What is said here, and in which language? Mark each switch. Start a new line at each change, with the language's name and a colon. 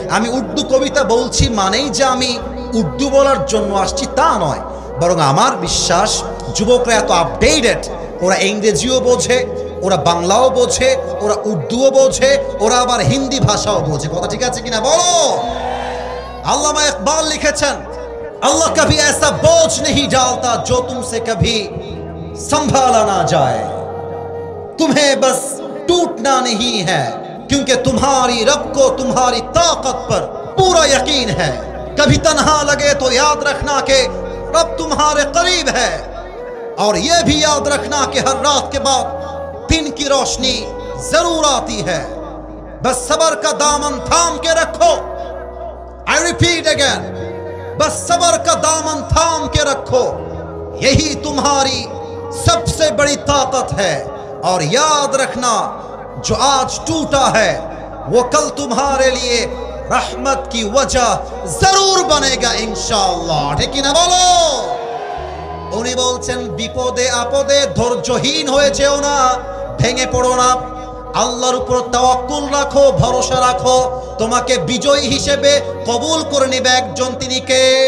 Bangla: আমি উর্দু কবিতা বলছি মানেই যে আমি উর্দু বলার জন্য আসছি তা নয়, বরং আমার বিশ্বাস যুবকরা এত আপডেটেড, ওরা ইংরেজিও বোঝে, ওরা বাংলাও বোঝে, ওরা উর্দুও বোঝে, ওরা আবার হিন্দি ভাষাও বোঝে। কথা ঠিক আছে কিনা বলো? আল্লামা ইকবাল লিখেছেন
Hindi: अल्लाह कभी ऐसा बोझ नहीं डालता जो तुमसे कभी संभाला ना जाए, तुम्हें बस टूटना नहीं है क्योंकि तुम्हारी रब को तुम्हारी ताकत पर पूरा यकीन है। कभी तन्हा लगे तो याद रखना कि रब तुम्हारे करीब है, और ये भी याद रखना कि हर रात के बाद दिन की रोशनी जरूर आती है। बस सबर का दामन थाम के रखो।
English: I repeat again,
Hindi: बस सबर का दामन थाम के रखो, यही तुम्हारी सबसे बड़ी ताकत है। और याद रखना जो आज टूटा है वो कल तुम्हारे लिए रहमत की वजह जरूर बनेगा इंशाअल्लाह। ठीक है ना बोलो? उन्हीं
Bangla: बोलছেন বিপদে আপদে ধৈর্যহীন হয়ে যেও না, ভেঙে পড়ো না, আল্লাহর উপর তাওয়াক্কুল রাখো, ভরসা রাখো, তোমাকে বিজয়ী হিসেবে কবুল করে নেবে একজন, তিনি কে?